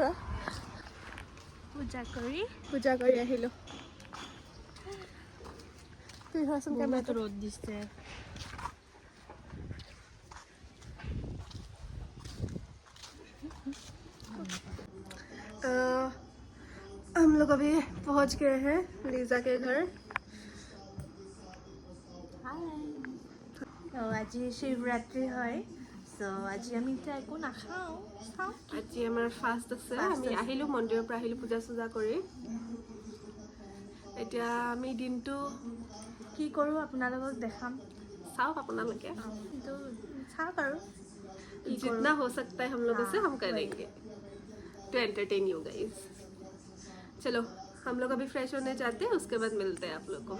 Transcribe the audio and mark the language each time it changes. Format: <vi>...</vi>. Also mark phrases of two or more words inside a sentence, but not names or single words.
<as>পূজা কৰি আহিলো. তুমি ধৰাচোন কেমেৰাটো. ৰ'দ দিছে.</as> <hi>हम लोग अभी पहुंच गए हैं लीजा के घर.</hi> <as>আজি শিৱৰাত্ৰি হয়, চ' আজি আমি এতিয়া একো নাখাওঁ. আজি আমাৰ ফাষ্ট আছে. আমি আহিলো মন্দিৰৰ পৰা, আহিলো পূজা চূজা কৰি. এতিয়া আমি দিনটো কি কৰোঁ আপোনালোকক দেখাম. চাওক আপোনালোকে. কিন্তু চাওক আৰু</as> <hi>जितना हो सकता है हम लोगों से हम करेंगे</hi> <en>to entertain you guys.</en> <hi>चलो हम लोग अभी फ्रेश होने जाते हैं, उसके बाद मिलते हैं आप लोग को.</hi>